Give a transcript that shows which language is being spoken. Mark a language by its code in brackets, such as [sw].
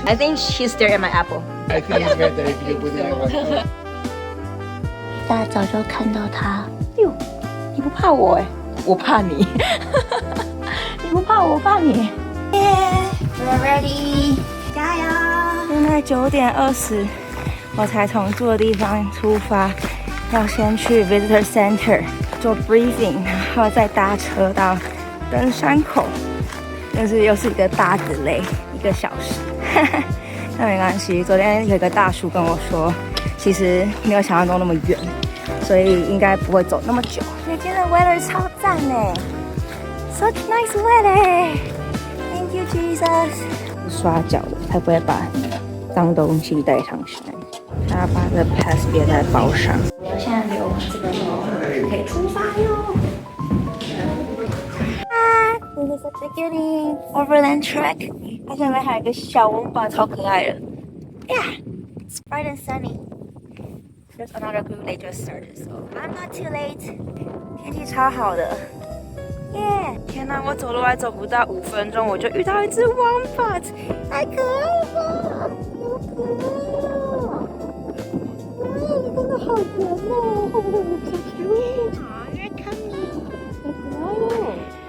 [en] I think she's staring at my apple. I think it's better if you put it in [zh] 一大早就看到他，哟，你不怕我哎，我怕你。你不怕我，我怕你。 [en] We're ready， [zh] 加油！现在9點20，我才從住的地方出發，要先去 Visitor Center 做 briefing， 然後再搭車到登山口。但是又是一個大 delay， 1個小時，那沒關係。昨天有一個大叔跟我說，其實沒有想象中那麼遠，所以應該不會走那麼久。所以今天的 weather 超讚呢 ， [en] such nice weather。 Thank you Jesus。 [zh] 刷腳的才不會把髒東西帶上山。他要把這 pass 別在包上。我現在留這個就可以出發喲。 [en] This is such a cutie Overland Track。 [zh] 它下面還有一個小溫吧，超可愛的。 [en] Yeah, it's bright and sunny. There's another group they just started, so I'm not too late. [zh] 天氣超好的。耶！天哪，我走路還走不到5分鐘，我就遇到一隻 wombat， 太可愛了吧！好可愛哦！你真的好甜哦 ， [en] so cute。 You're coming， [zh] 好可愛哦。